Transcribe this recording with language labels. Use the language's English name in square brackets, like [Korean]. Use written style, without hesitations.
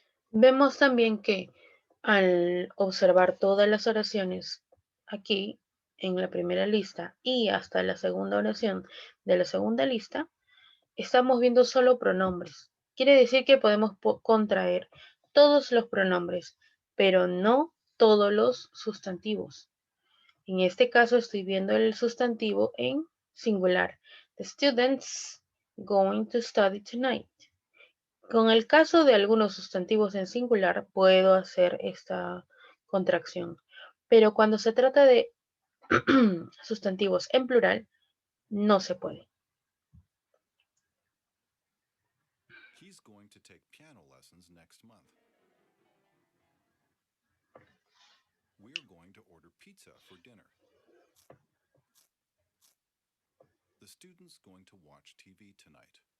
[Spanish] Vemos también que al observar todas las oraciones aquí en la primera lista y hasta la segunda oración de la segunda lista, estamos viendo solo pronombres. Quiere decir que podemos contraer todos los pronombres, pero no todos los sustantivos. En este caso estoy viendo el sustantivo en singular. [English] The students going to study tonight. [Spanish] Con el caso de algunos sustantivos en singular puedo hacer esta contracción, pero cuando se trata de sustantivos en plural no se puede. [English] He's going to take piano lessons next month. We're going to order pizza for dinner. The student's going to watch TV tonight.